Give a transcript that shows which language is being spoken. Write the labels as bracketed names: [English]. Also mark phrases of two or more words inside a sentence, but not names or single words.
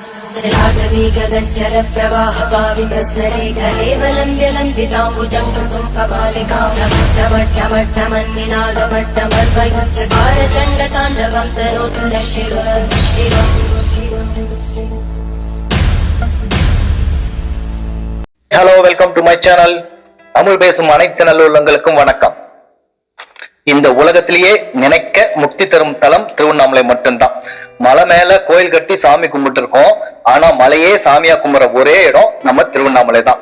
[Sanskrit] चलाटवी गगनचर प्रवाह पावितस्तरे घलेवलम्ब्यलम्बिताम्बुजं कृतुं कपालिकां नमट्टमट्टमन्निनादमट्टमर्वयुच्चकार चण्डताण्डवं तनोतु न शिव शिव। [English] Hello, welcome to my channel. [Tamil] தமிழ் பேசும் அனைத்து நல்லுள்ளங்களுக்கும் வணக்கம். இந்த உலகத்திலேயே நினைக்க முக்தி தரும் தலம் திருவண்ணாமலை மட்டும்தான். மலை மேல கோயில் கட்டி சாமி கும்பிட்டு இருக்கோம். ஆனா மலையே சாமியா கும்பிட்ற ஒரே இடம் நம்ம திருவண்ணாமலை தான்.